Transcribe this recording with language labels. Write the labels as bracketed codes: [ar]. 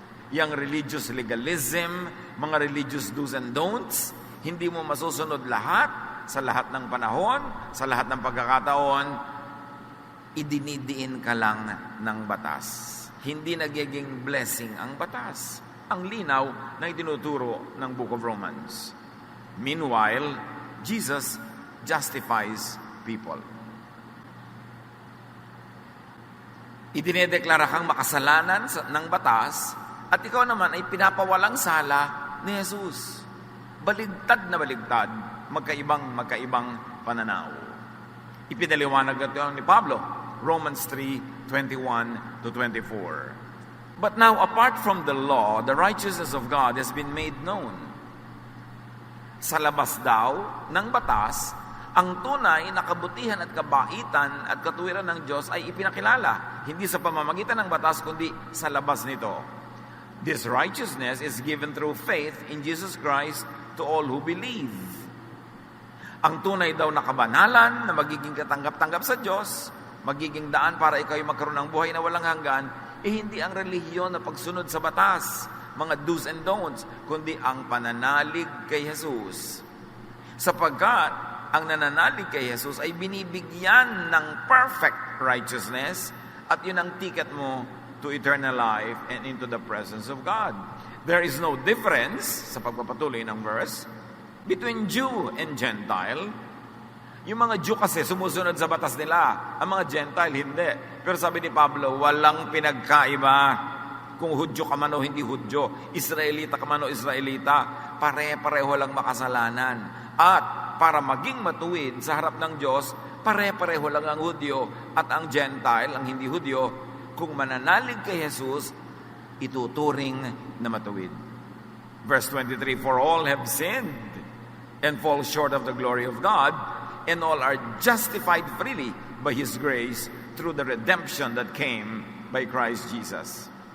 [tl] Yang [en] religious legalism, [tl] mga [en] religious do's and don'ts, [tl] hindi mo masusunod lahat, sa lahat ng panahon, sa lahat ng pagkakataon, idinidiin ka lang ng batas. Hindi nagiging blessing ang batas. Ang linaw na itinuturo ng Book of Romans. [en] Meanwhile, Jesus justifies people. [tl] Idinedeklara kang makasalanan ng batas at ikaw naman ay pinapawalang sala ni Jesus. Baligtad na baligtad, magkaibang pananaw. Ipinaliwanag ito ni Pablo, Romans 3:21-24. [en] But now, apart from the law, the righteousness of God has been made known. [tl] Sa labas daw ng batas, ang tunay na kabutihan at kabaitan at katuwiran ng Diyos ay ipinakilala, hindi sa pamamagitan ng batas, kundi sa labas nito. [en] This righteousness is given through faith in Jesus Christ to all who believe. [tl] Ang tunay daw na kabanalan na magiging katanggap-tanggap sa Diyos, magiging daan para ikaw ay magkaroon ng buhay na walang hanggan, hindi ang relihiyon na pagsunod sa batas, mga [en] do's and don'ts, [tl] kundi ang pananalig kay Jesus. Sapagkat ang nananalig kay Jesus ay binibigyan ng [en] perfect righteousness [tl] at yun ang ticket mo [en] to eternal life and into the presence of God. There is no difference, [tl] sa pagpapatuloy ng verse, [en] between Jew and Gentile. [tl] Yung mga Jew kasi sumusunod sa batas nila. Ang mga Gentile, hindi. Pero sabi ni Pablo, walang pinagkaiba. Kung Hudyo ka man o hindi Hudyo, Israelita ka man o Israelita, pare-pareho lang makasalanan. At para maging matuwid sa harap ng Diyos, pare-pareho lang ang Hudyo at ang Gentile, ang hindi Hudyo. Kung mananalig kay Jesus, ituturing na matuwid. [en] Verse 23, for all have sinned and fall short of the glory of God, and all are justified freely by His grace through the redemption that came by Christ Jesus.